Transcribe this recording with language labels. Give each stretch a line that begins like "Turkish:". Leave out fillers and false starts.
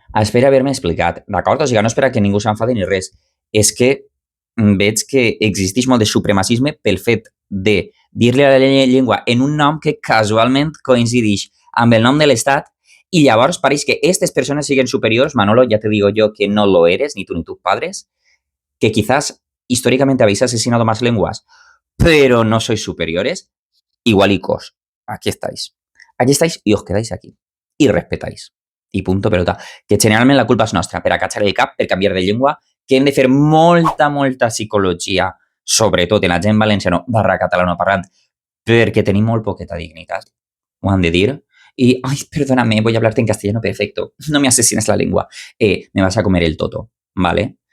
Catalan: Espera haver-me explicat, d'acord? O sigui, no espera que ningú s'enfadi ni res. És que veig que existeix molt de supremacisme pel fet de dir-li a la llengua en un nom que casualment coincideix amb el nom de l'Estat y llavors pareix que
Spanish: estas personas
Catalan: siguen superiors.
Spanish: Manolo, ya te digo yo que no lo eres, ni tú ni tus padres, que quizás históricamente habéis asesinado más lenguas, pero no sois superiores, igualicos. aquí estáis.
Catalan: Aquí
Spanish: estáis
Catalan: i us quedáis aquí.
Spanish: I respetáis. I punto pelota.
Catalan: Que generalment la culpa és nostra per acatxar el cap, per canviar de llengua, que hem de fer molta psicologia, sobretot en la gent valenciano / catalanoparlant, perquè tenim molt poqueta dignitat. Ho han de dir.
Spanish: Y, ay, perdóname, voy a hablarte en castellano, perfecto. No me asesines la lengua. Me vas a comer el toto, ¿vale?